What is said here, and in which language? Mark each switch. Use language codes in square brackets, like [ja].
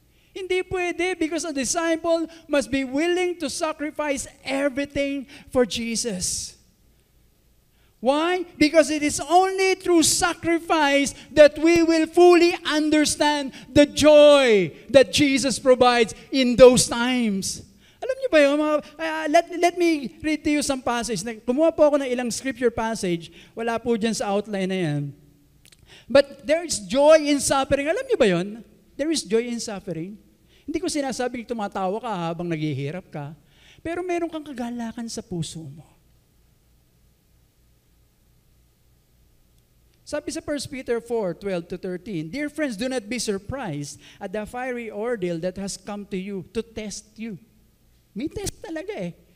[tl] Hindi pwede [en] because a disciple must be willing to sacrifice everything for Jesus. Why? Because it is only through sacrifice that we will fully understand the joy that Jesus provides in those times. [tl] Alam niyo ba yun? [en] Let me read to you some passage. [tl] Kumuha po ako ng ilang scripture passage. Wala po dyan sa outline na yan. [en] But there is joy in suffering. [tl] Alam niyo ba yun? [en] There is joy in suffering. [tl] Hindi ko sinasabing tumatawa ka habang naghihirap ka. Pero meron kang kagalakan sa puso mo. [en] Sabi sa 1 Peter 4:12-13, Dear friends, do not be surprised at the fiery ordeal that has come to you to test you. [tl] May test talaga eh.